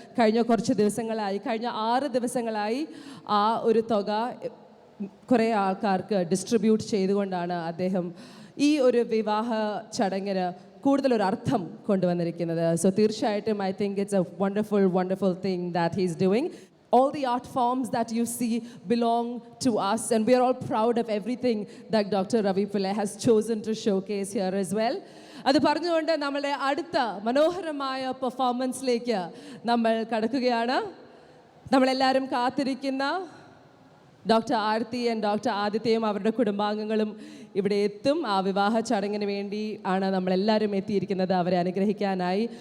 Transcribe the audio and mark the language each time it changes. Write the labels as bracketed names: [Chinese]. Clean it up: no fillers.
[Malayalam] കഴിഞ്ഞ കുറച്ച് ദിവസങ്ങളായി, കഴിഞ്ഞ 6 ദിവസങ്ങളായി ആ ഒരു തുക കുറേ ആൾക്കാർക്ക് ഡിസ്ട്രിബ്യൂട്ട് ചെയ്തുകൊണ്ടാണ് അദ്ദേഹം ഈ ഒരു വിവാഹ ചടങ്ങിന് കൂടുതലൊരു അർത്ഥം കൊണ്ടുവന്നിരിക്കുന്നത്. [English] so [Malayalam] തീർച്ചയായിട്ടും [English] I think it's a wonderful thing that he is doing. All the art forms that you see belong to us, and we are all proud of everything that Dr. Ravi Pillai has chosen to showcase here as well. [Malayalam] അത് പറഞ്ഞുകൊണ്ട് നമ്മളുടെ അടുത്ത മനോഹരമായ പെർഫോമൻസിലേക്ക് നമ്മൾ കടക്കുകയാണ്. നമ്മളെല്ലാവരും കാത്തിരിക്കുന്ന doctor Aarathi and doctor ആദിത്യയും അവരുടെ കുടുംബാംഗങ്ങളും ഇവിടെ എത്തും. ആ വിവാഹ ചടങ്ങിന് വേണ്ടി ആണ് നമ്മളെല്ലാവരും എത്തിയിരിക്കുന്നത്, അവരെ അനുഗ്രഹിക്കാനായി.